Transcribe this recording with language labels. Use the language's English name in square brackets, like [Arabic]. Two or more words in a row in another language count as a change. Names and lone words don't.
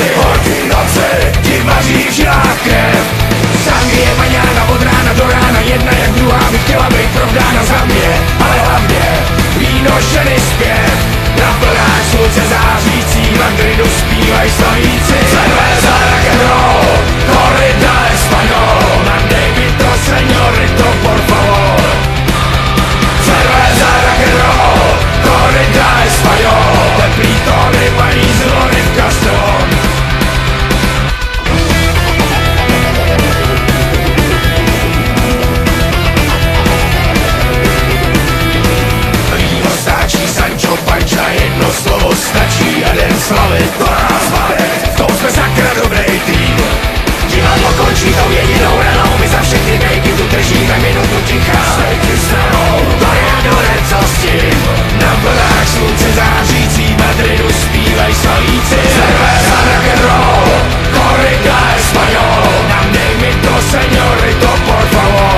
[Czech] Holky v noci ti vaří v žilách krev. [Spanish] Sangrie maňána [Czech] od rána do rána, jedna jak druhá by chtěla být provdána za mě, ale hlavně víno ženy zpěv. Na plnách slunce zářící, v Madridu zpívaj slavíci. [Spanish] Cerveza rock'n'roll, corrida español, [Czech] mandej mi to [Spanish] señorito por favor. Cerveza rock'n'roll, corrida español, [Czech] teplý tóny mají zvony v Castellón. Sancho Panča, jedno slovo stačí a den slavy to nás baví. To jsme sakra dobrý tým. Divadlo končí tou jedinou ranou, my za všechny bejky tu držíme minutu ticha. Stejky stranou, to je adorec, co s tím. Na vlnách slunce zářící, v Madridu zpívaj slavíci. [Spanish] Cerveza rock'n'roll, corrida español, [Czech] nám dej mi to [Spanish] señorito por favor.